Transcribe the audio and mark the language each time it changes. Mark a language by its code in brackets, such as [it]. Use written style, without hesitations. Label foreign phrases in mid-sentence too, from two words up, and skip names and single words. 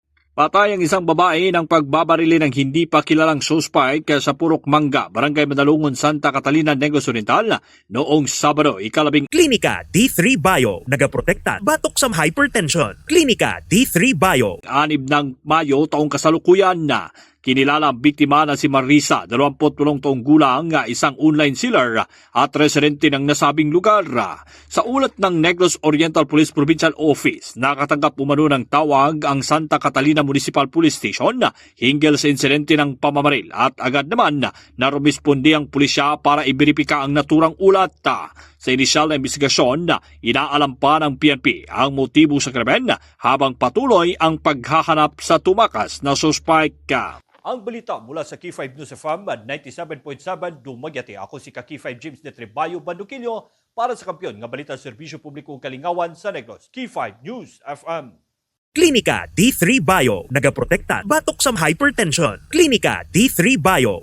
[tl] Patay ang isang babae ng pagbabarili ng hindi pa kilalang suspect sa Purok Mangga, Barangay Madalungon, Santa Catalina, Negros Oriental noong Sabado, ikalabing [hil] Klinika D3 Bio, nagaprotekta batok sa hypertension. Klinika D3 Bio. [tl] 6 ng Mayo taong kasalukuyan na kinilala ang biktima na si Marisa, 28 taong gulang, isang online seller at residente ng nasabing lugar. Sa ulat ng Negros Oriental Police Provincial Office, nakatanggap umano ng tawag ang Santa Catalina Municipal Police Station hinggil sa insidente ng pamamaril at agad naman na rumisponde ang pulisya para iberipika ang naturang ulat. Sa inisyal na investigasyon, inaalam pa ng PNP ang motibo sa krimen habang patuloy ang paghahanap sa tumakas na suspect. Ang balita mula sa Key5 News FM 97.7 Dumaguete. [hil] Ako si Key5 James de Trebayo Bandukilyo para sa kampiyon nga balita Serbisyo Publikong Kalingawan sa Negros. Key5 News FM. Klinika D3 Bio, nagaprotekta batok sa hypertension. Klinika D3 Bio.